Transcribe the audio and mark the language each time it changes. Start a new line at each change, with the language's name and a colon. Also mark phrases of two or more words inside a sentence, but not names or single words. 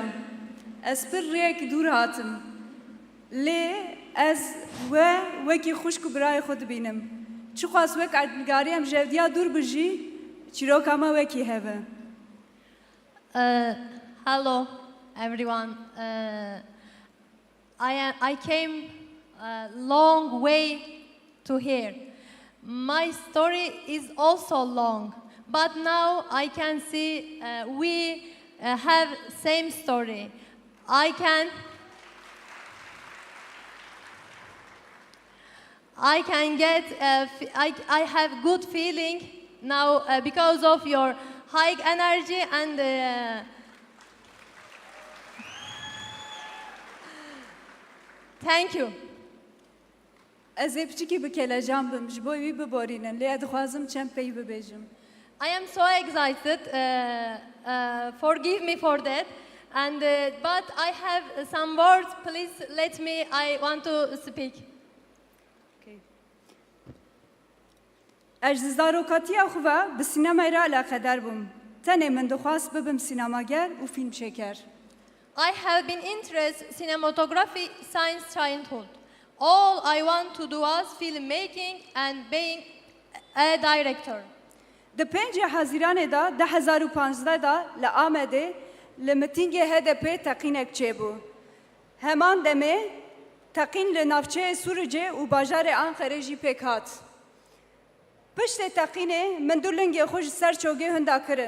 Kurdish: Ez bir rêyekî dûr hatim. Lê ez wekî xwişk û birayê xwe dibînim. Çi xwast wek erdnigariyem jevdiya dûr bi jî çîroka me wekî heve.
English: Hello everyone. I came a long way to here. My story is also long, but now I can see we have same story. I can get, I have good feeling now because of your high energy and thank you.
Kurdish: Ez ê piçikî bi kelejan bim ji bo wî biborînin lê ez dixwazim çend pey bibêjim.
English: I am so excited. Forgive me for that. And but I have some words. Please let me. I want to speak.
Kurdish: Ez ji zarokatiya xwe ve bi sînemaya re alaqedar bûm. Tenê min dixwast bibim sînemager û fîlmçêker.
English: I have been interested in cinematography since childhood. All I want to do was filmmaking and being a director.
Kurdish: Di 5 Haziranê da 2015 da li Amedê li mitîngê HDP teqînek çêbû. heman deme teqîn li navçeyê Sûricê û bajarê Anqerê jî pêk hat. Piştê teqînê min du lingê xwe ji ser çogê hinda kirin.